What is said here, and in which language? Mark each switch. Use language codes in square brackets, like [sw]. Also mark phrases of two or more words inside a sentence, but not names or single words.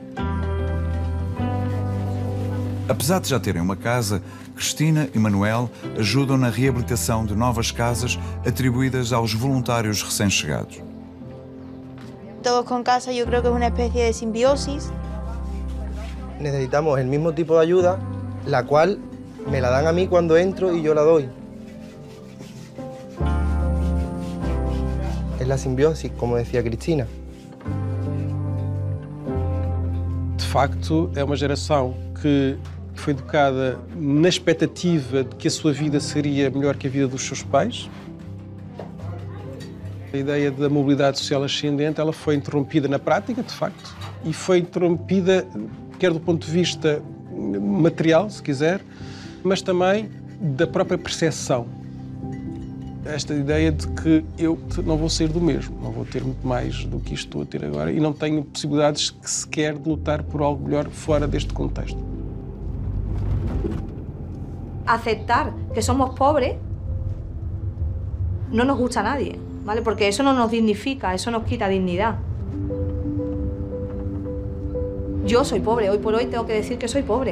[pt] Apesar de já terem uma casa, Cristina e Manuel ajudam na reabilitação de novas casas atribuídas aos voluntários recém-chegados. [es] Todos con casa yo creo que es una especie de simbiosis. Necesitamos el mismo tipo de ayuda, la cual me la dan a mí cuando entro y yo la doy. Es la simbiosis, como decía Cristina. [pt] De facto, é uma geração que foi educada na expectativa de que a sua vida seria melhor que a vida dos seus pais. A ideia da mobilidade social ascendente ela foi interrompida na prática, de facto, e foi interrompida quer do ponto de vista material, se quiser, mas também da própria percepção. Esta ideia de que eu não vou sair do mesmo, não vou ter muito mais do que isto estou a ter agora e não tenho possibilidades sequer de lutar por algo melhor fora deste contexto. [es] Aceptar que somos pobres no nos gusta a nadie, ¿vale? Porque eso no nos dignifica, eso nos quita dignidad. Yo soy pobre, hoy por hoy tengo que decir que soy pobre.